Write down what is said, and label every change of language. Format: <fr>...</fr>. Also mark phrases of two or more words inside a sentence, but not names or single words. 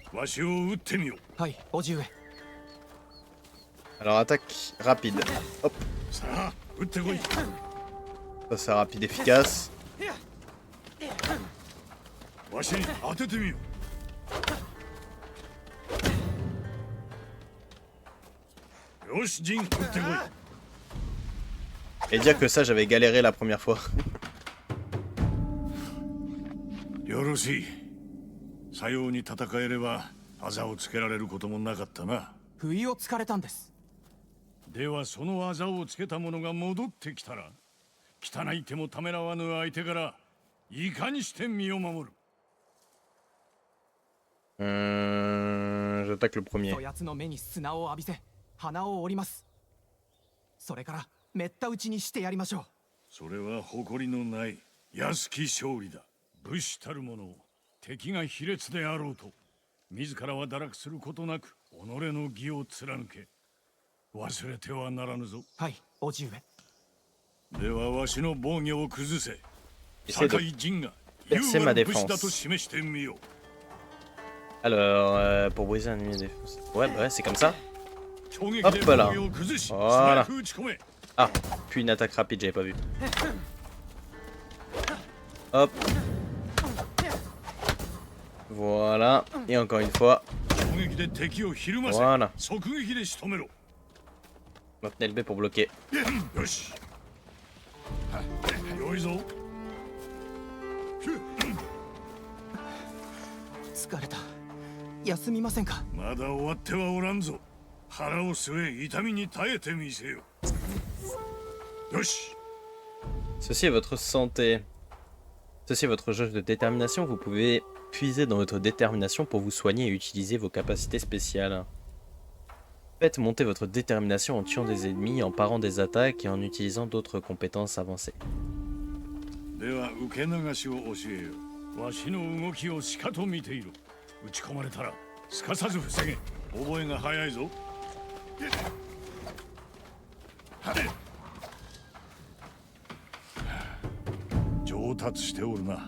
<ja>わしを撃ってみよ。はい、叔父上。</ja> <fr>Alors attaque rapide. Hop,</fr> <ja>さあ撃ってこい。</ja> <fr>ça c'est rapide efficace.</fr> <ja>わしに当ててみよ。よし、ジン撃ってこ</ja> <fr>Et dire que ça j'avais galéré la première fois.</fr> <ja>い。よろしい。さように戦えればあざをつけられることもなかったな。不意をつかれたんです。ではそのあざをつけた者が戻ってきたら、汚い手もためらわぬ相手からいかにして身を守る。</ja> <fr>J'attaque le premier.</fr> <ja>そやつの目に砂を浴びせ、鼻を折ります。それからめった打ちにしてやりましょう。それは誇りのない安き勝利だ。武士たる者、敵が卑劣であろうと自らは堕落することなく己の義を貫け。忘れてはならぬぞ。はい、叔父上。ではわしの防御を崩せ。</ja> <fr>Essaie de</fr> <ja>堺陣が優</ja> <fr>percer</fr> <ja>雅</ja> <fr>ma</fr> <ja>な武士だ</ja> <fr>défense.</fr> <ja>と示してみよう。</ja> <fr>Alors, pour briser un ennemi de défense. Ouais, bah ouais, c'est comme ça.</fr> <ja>衝撃</ja> <fr>Hop</fr> <ja>で</ja> <fr>là.</fr> <ja>防御を崩し、</ja> <fr>Voilà.</fr> <ja>素早く打ち込め。</ja> <fr>Ah, puis une attaque rapide, j'avais pas vu. Hop. Voilà. Et encore une fois.</fr> <ja>衝撃で敵をひるませ、</ja> <fr>Voilà.</fr> <ja>即撃で仕留めろ。</ja> <fr>Maintenez le B pour bloquer.</fr> <ja>よし。よいぞ。疲れた。休みませんか。まだ終わってはおらんぞ。腹を据え痛みに耐えてみせよ。よし。</ja> <fr>Ceci est votre santé. Ceci est votre jauge de détermination. Vous pouvez puiser dans votre détermination pour vous soigner et utiliser vos capacités spéciales. Faites monter votre détermination en tuant des ennemis, en parant des attaques et en utilisant d'autres compétences avancées.</fr> <ja>では受け流しを教えよう。わしの動きをしかと見ている。打ち込まれたらすかさず防げ。覚えが早いぞ。上達しておるな。</ja>